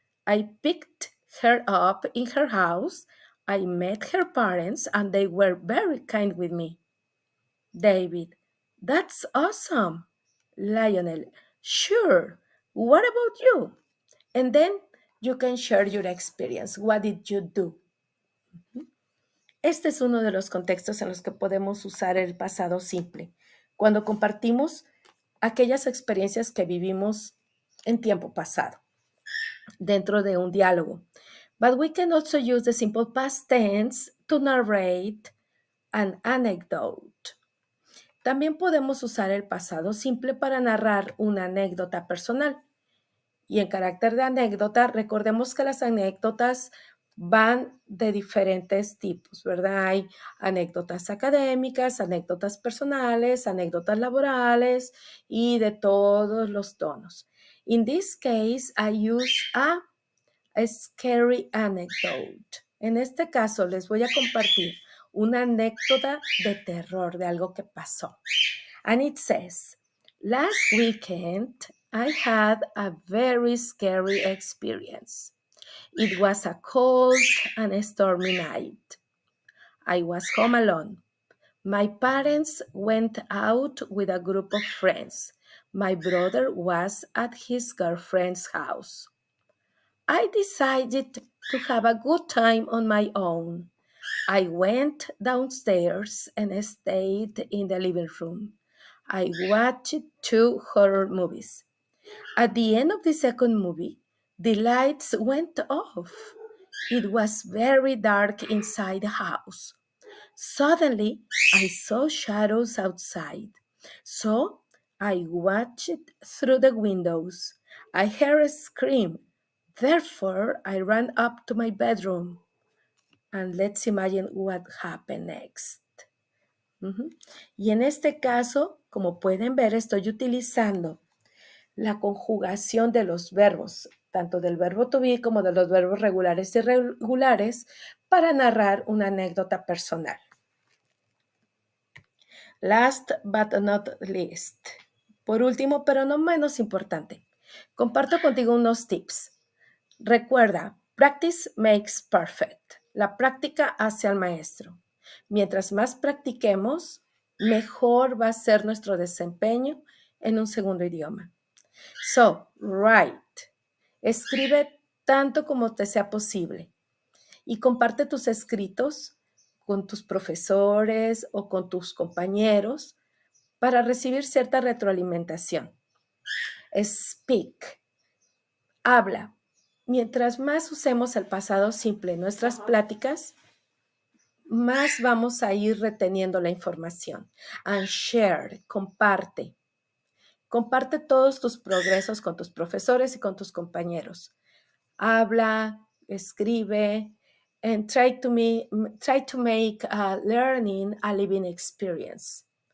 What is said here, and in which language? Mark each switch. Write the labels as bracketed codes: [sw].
[en] I picked her up in her house. I met her parents, and they were very kind with me. David, that's awesome. Lionel, sure. What about you? And then you can share your experience. What did you do? [es] Este es uno de los contextos en los que podemos usar el pasado simple, cuando compartimos aquellas experiencias que vivimos en tiempo pasado, dentro de un diálogo. [en] But we can also use the simple past tense to narrate an anecdote. [es] También podemos usar el pasado simple para narrar una anécdota personal. Y en carácter de anécdota, recordemos que las anécdotas van de diferentes tipos, ¿verdad? Hay anécdotas académicas, anécdotas personales, anécdotas laborales y de todos los tonos. [en] In this case, I use a scary anecdote. [es] En este caso, les voy a compartir una anécdota de terror, de algo que pasó. [en] And it says, last weekend, I had a very scary experience. It was a cold and stormy night. I was home alone. My parents went out with a group of friends. My brother was at his girlfriend's house. I decided to have a good time on my own. I went downstairs and stayed in the living room. I watched 2 horror movies. At the end of the second movie, the lights went off. It was very dark inside the house. Suddenly, I saw shadows outside. So I watched through the windows. I heard a scream. Therefore, I ran up to my bedroom. And let's imagine what happened next. [es] Y en este caso, como pueden ver, estoy utilizando la conjugación de los verbos, tanto del verbo to be como de los verbos regulares y irregulares, para narrar una anécdota personal. [en] Last but not least. [es] Por último, pero no menos importante, comparto contigo unos tips. Recuerda, [en] practice makes perfect. [es] La práctica hace al maestro. Mientras más practiquemos, mejor va a ser nuestro desempeño en un segundo idioma. [en] So, write. [es] Escribe tanto como te sea posible y comparte tus escritos con tus profesores o con tus compañeros para recibir cierta retroalimentación. [en] Speak. [es] Habla. Mientras más usemos el pasado simple en nuestras pláticas, más vamos a ir reteniendo la información. [en] And share, [es] comparte. Comparte todos tus progresos con tus profesores y con tus compañeros. Habla, escribe, [en] and try to make learning a living experience.